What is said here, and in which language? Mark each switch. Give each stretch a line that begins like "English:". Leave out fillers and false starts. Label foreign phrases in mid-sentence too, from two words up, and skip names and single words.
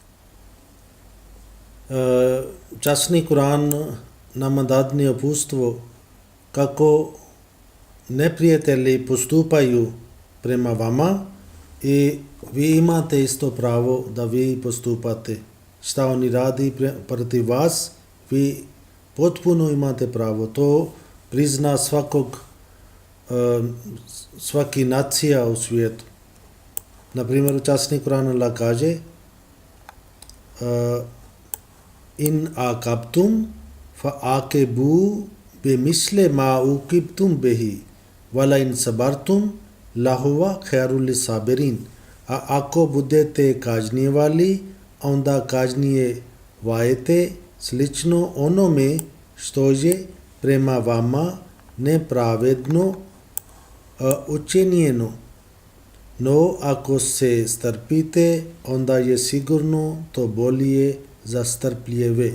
Bosnian: Časni Kur'an nama dadne uputstvo kako neprijatelji postupaju prema vama i vi imate isto pravo da vi postupate. Šta oni radi protiv vas, vi potpuno imate pravo. To prizna svaki nacija u svijetu. Na primjer, časni Kur'an Allah kaže
Arabic: إن عاقبتم فعاقبوا بمثل ما عوقبتم به ولئن صبرتم لهو خير للصابرين.
Bosnian: A ako budete kažnjivali, onda kažnjevajte slično onome što je prema vama nepravedno učinjeno. No, ako se strpite, onda je sigurno to bolje za strpljive.